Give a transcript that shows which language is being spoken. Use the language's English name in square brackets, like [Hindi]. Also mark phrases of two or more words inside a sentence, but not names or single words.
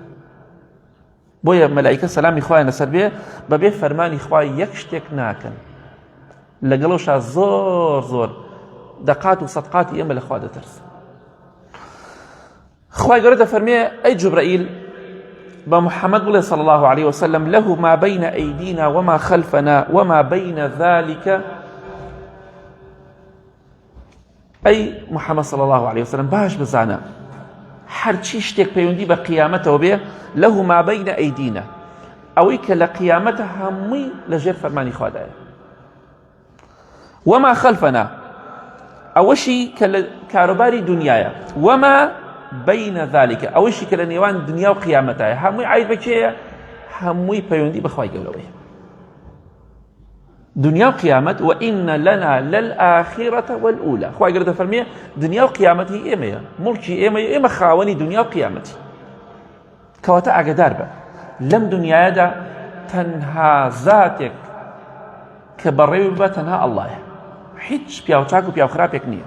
[Central Kurdish] بۆیە مەلایکە سەلامی خوایان لەسەر بێ بەبێ فەرمانی خوای یەک شتێک ناکەن، لەگەڵەوەشا زۆر زۆر دەقات و سەدقاتی ئێمە لە خوا دەترسن. خوای گەورە دەفەرمێ ئەی جوبرەئیل بە محەممەد بڵێ [Arabic] صلی الله عليه وسلم له ما بين أيدينا وما خلفنا وما بين ذلك. [Central Kurdish] ئەی محەممەد [Arabic] صلی الله عليه وسلم [Central Kurdish] باش بزانە هەرچی شتێک پەیوەندی بە قیامەتەوە بێ [Arabic] له ما بين أيدينا [Central Kurdish] ئەوەی کە لە قیامەتە هەمووی لەژێر فەرمانی خوادایە. [Arabic] وما خلفنا [Central Kurdish] ئەوەشی کە لە کاروباری دنیایە. [Arabic] وما بين ذلك [Central Kurdish] ئەوەشی کە لە نێوان دنیا و قیامەتایە هەمووی عید بەکێیە؟ هەمووی پەیوەندی بەخوای گەورەوەیە. دنیا و قیامەت [Arabic] وإن لنا للآخرة والأولى. [Central Kurdish] خوای گەورە دەفەرمێ دنیا و قیامەتی ئێمەیە، مڵکی ئێمەیە، ئێمە خاوەنی دنیا و قیامەتی. کەواتە ئاگادار بە لەم دنیایەدا تەنها زاتێک کە بەڕێوی بە تەنها ئەڵڵایە، هیچ پیاوچاک و پیاوخراپێک نییە.